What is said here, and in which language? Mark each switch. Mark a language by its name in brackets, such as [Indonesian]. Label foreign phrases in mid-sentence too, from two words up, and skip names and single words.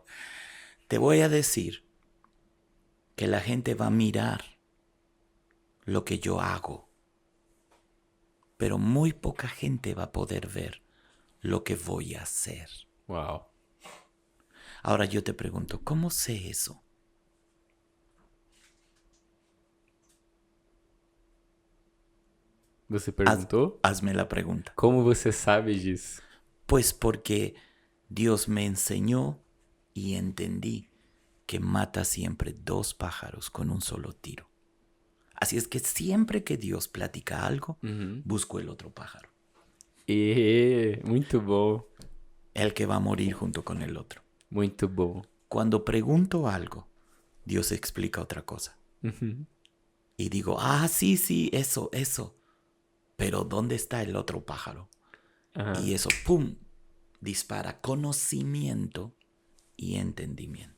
[Spanish] Te voy a decir que la gente va a mirar lo que yo hago, pero muy poca gente va a poder ver lo que voy a hacer. Wow. Ahora yo te pregunto, ¿cómo sé eso? [Portuguese] Você perguntou? [Spanish] Hazme la pregunta. [Portuguese] Como você sabe disso? [Spanish] Pues porque Dios me enseñó y entendí que mata siempre 2 pájaros con un solo tiro. Así es que siempre que Dios platica algo, busco el otro pájaro. [Portuguese] Muito bom. [Spanish] El que va a morir junto con el otro. [Portuguese] Muito bom. [Spanish] Cuando pregunto algo, Dios explica otra cosa. Y digo, sí, eso. Pero ¿dónde está el otro pájaro? Y eso, ¡pum!, dispara conocimiento y entendimiento.